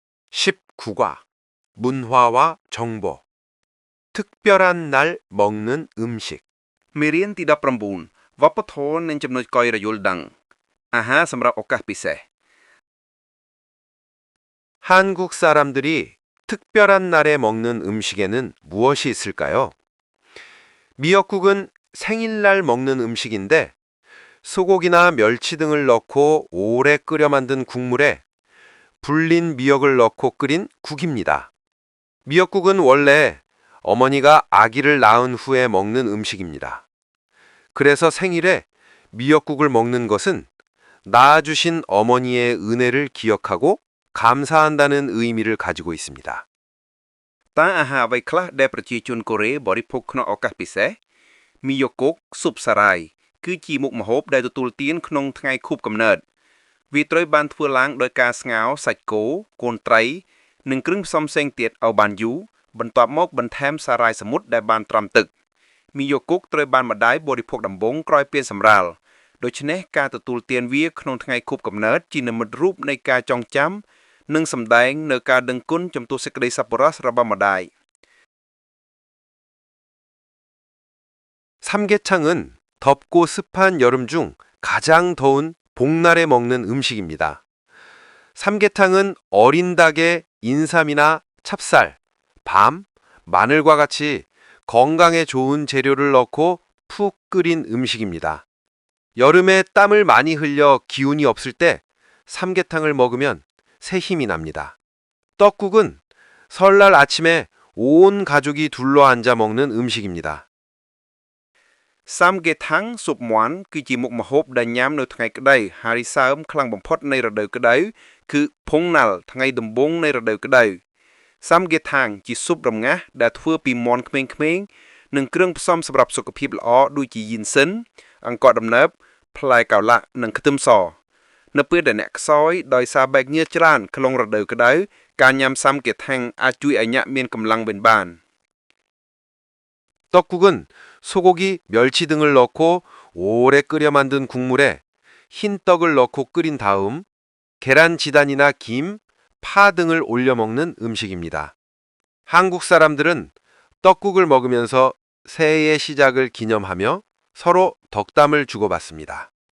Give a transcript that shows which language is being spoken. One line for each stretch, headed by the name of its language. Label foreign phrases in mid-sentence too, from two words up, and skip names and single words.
Korean: 19과 문화와 정보 특별한 날 먹는 음식
Khmer: មេរៀនទី19វប្បធម៌និងចំណុចកយរយល់ដឹងអាហារសម្រាប់ឱកាសពិសេស
Korean: 한국 사람들이 특별한 날에 먹는 음식에는 무엇이 있을까요? 미역국은 생일날 먹는 음식인데 소고기나 멸치 등을 넣고 오래 끓여 만든 국물에 불린 미역을 넣고 끓인 국입니다. 미역국은 원래 어머니가 아기를 낳은 후에 먹는 음식입니다. 그래서 생일에 미역국을 먹는 것은 낳아주신 어머니의 은혜를 기억하고 감사한다는 의미를 가지고 있습니다.
Khmer: តើអាហារអ្វីខ្លះដែលប្រជាជនកូរ៉េបរិភោគក្នុងឱកាសពិសេសមីយ៉ូកុកស៊ុបសារាយគឺជាមុខម្ហូប ដែលទទួលទានក្នុងថ្ងៃខួបកំណើតវាត្រូវបានធ្វើឡើងដោយការស្ងោរសាច់គោកូនត្រីនិងគ្រឿងផ្សំផ្សេងទៀតឲ្យបានយូរបន្ទាប់មកបន្ថែមសារាយសមុទ្រដែលបានត្រាំទឹកមីយ៉ូកុកត្រូវបានម្ដាយបរិភោគដំបូងក្រោយពេលសម្រាលដូច្នេះការទទួលទានវាក្នុងថ្ងៃខួបកំណើតជានិមិត្តរូបនៃការចងចាំនិងសម្ដែងនៅការដឹងគុណចំពោះសេចក្តីសប្បុរសរបស់ម្ដាយ
Korean: 삼계탕은 덥고 습한 여름 중 가장 더운 복날에 먹는 음식입니다. 삼계탕은 어린 닭에 인삼이나 찹쌀, 밤, 마늘과 같이 건강에 좋은 재료를 넣고 푹 끓인 음식입니다. 여름에 땀을 많이 흘려 기운이 없을 때 삼계탕을 먹으면 새 힘이 납니다. 떡국은 설날 아침에 온 가족이 둘러앉아 먹는 음식입니다.
Khmer: សាំហ្គេថាំងស៊ុបមាន់គឺជាមុខម្ហូបដែលញ៉ាំនៅថ្ងៃក្តៅហើយសើមខ្លាំងបំផុតនៃរដូវក្តៅគឺផុងណាល់ថ្ងៃដំបូងនៃរដូវក្តៅសាំហ្គេថាំងជាស៊ុបរងាស់ដែលធ្វើពីមាន់ក្មេងៗនិងគ្រឿងផ្សំសម្រាប់សុខភាពល្អដូចជាយីនសិនអង្ករដំណើបផ្លែកៅឡាក់និងខ្ទឹមសនៅពេលដែលអ្នកខ្សោយដោយសារបែកញើសច្រើនក្នុងរដូវក្តៅការញ៉ាំសាំហ្គេថាំងអាចជួយឲ្យអ្នកមានកម្លាំងវិញបាន
Korean: 떡국은 소고기, 멸치 등을 넣고 오래 끓여 만든 국물에 흰 떡을 넣고 끓인 다음 계란 지단이나 김, 파 등을 올려 먹는 음식입니다. 한국 사람들은 떡국을 먹으면서 새해의 시작을 기념하며 서로 덕담을 주고받습니다.